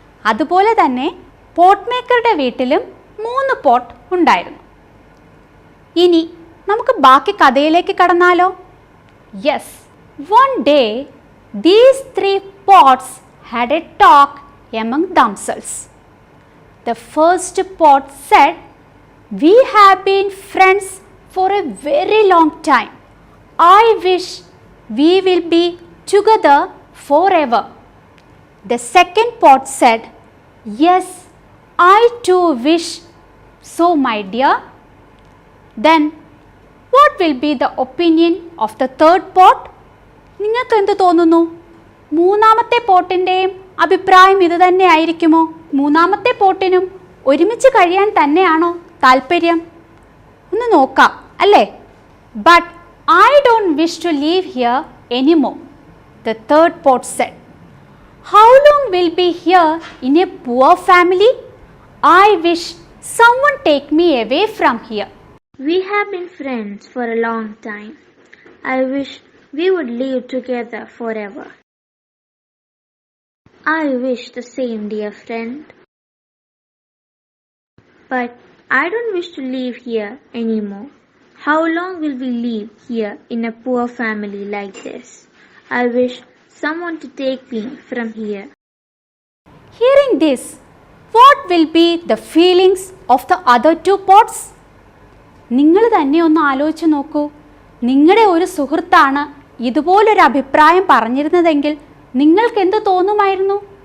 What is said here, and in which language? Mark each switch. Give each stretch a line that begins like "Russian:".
Malayalam: അതുപോലെ തന്നെ പോട്ട് മേക്കറുടെ വീട്ടിലും 3 പോട്ട് ഉണ്ടായിരുന്നു. ഇനി നമുക്ക് ബാക്കി കഥയിലേക്ക് കടന്നാലോ?
English: Yes, one day these 3 pots had a talk among themselves. The first pot said, "We have been friends for a very long time. I wish we will be together forever." The second pot said, "Yes, I too wish so, my dear." Then what will be the opinion of the third pot?
Malayalam: നിങ്ങൾക്ക് എന്ത് തോന്നുന്നു? മൂന്നാമത്തെ പോട്ടിൻ്റെയും അഭിപ്രായം ഇത് തന്നെ ആയിരിക്കുമോ? മൂന്നാമത്തെ പോട്ടിനും ഒരുമിച്ച് കഴിയാൻ തന്നെയാണോ താല്പര്യം? ഒന്ന് നോക്കാം അല്ലേ?
English: But I don't wish to live here anymore, the third pot said. How long will be here in a poor family? I wish someone take me away from here. We have been friends for a long time. I wish we would live together forever. I wish the same, dear friend. But I don't wish to live here anymore. How long will we live here in a poor family like this? I wish someone to take me from here. Hearing this, what will be the feelings of the other 2 pots?
Malayalam: നിങ്ങൾ തന്നെ ഒന്ന് ആലോചിച്ച് നോക്കൂ. നിങ്ങളുടെ ഒരു സുഹൃത്താണ് ഇതുപോലൊരു അഭിപ്രായം പറഞ്ഞിരുന്നതെങ്കിൽ നിങ്ങൾക്ക് എന്ത് തോന്നുമായിരുന്നു?